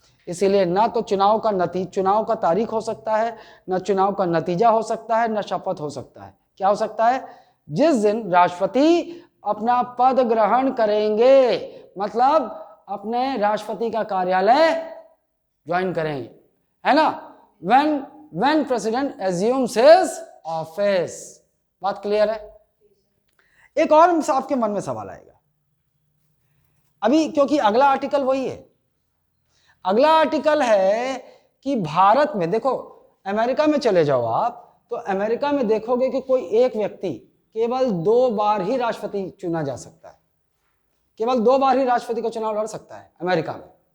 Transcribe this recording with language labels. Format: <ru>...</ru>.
<hi>इसीलिए ना तो चुनाव का तारीख हो सकता है, ना चुनाव का नतीजा हो सकता है, ना शपथ हो सकता है। क्या हो सकता है, जिस दिन राष्ट्रपति अपना पद ग्रहण करेंगे, मतलब अपने राष्ट्रपति का कार्यालय ज्वाइन करेंगे, है ना।</hi> <en>when president assumes his office।</en> <hi>बात क्लियर है। एक और आपके मन में सवाल आएगा, अभी क्योंकि अगला आर्टिकल वही है, अगला आर्टिकल है कि भारत में देखो, अमेरिका में चले जाओ आप तो अमेरिका में देखोगे कि कोई एक व्यक्ति केवल 2 बार ही राष्ट्रपति चुना जा सकता है, केवल 2 बार ही राष्ट्रपति का चुनाव लड़ सकता है अमेरिका में।</hi>